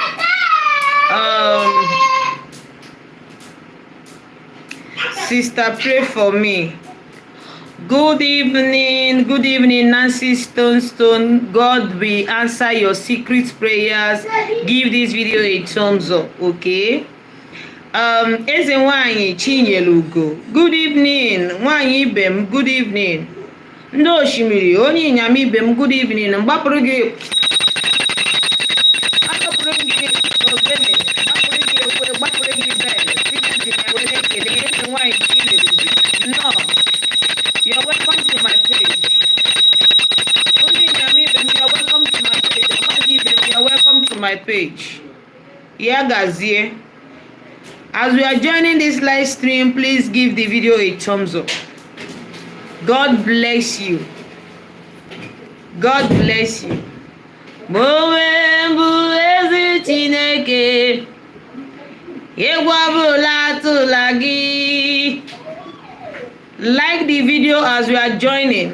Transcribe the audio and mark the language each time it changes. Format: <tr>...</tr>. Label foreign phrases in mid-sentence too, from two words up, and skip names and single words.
<en>Sister, pray for me. Good evening, Nancy Stone. God will answer your secret prayers. Give this video a thumbs up, okay?</en> <ig>Eze nwanyị Chinyelugo,</ig> <en>good evening.</en> <ig>Nwanyị ibe m,</ig> <en>good evening.</en> <ig>Ndị osimiri, onye ịnyam ibe m,</ig> <en>good evening.</en> <ig>Mgbapụrụ gị ogene, gbapụrụ gị ekwe, gbapụrụ gị bel. Sị na wele ekele eze nwanyị Chinyelugo.</ig> <en>No, you're welcome to my page.</en> <ig>Onye ịnyam ibe m,</ig> <en>you're welcome to my page.</en> <ig>Ọgbagị ibe m,</ig> <en>you're welcome to my page.</en> <ig>Ya gazie.</ig> <en>As we are joining this live stream, please give the video a thumbs up. God bless you. God bless you. Like the video as we are joining.</en>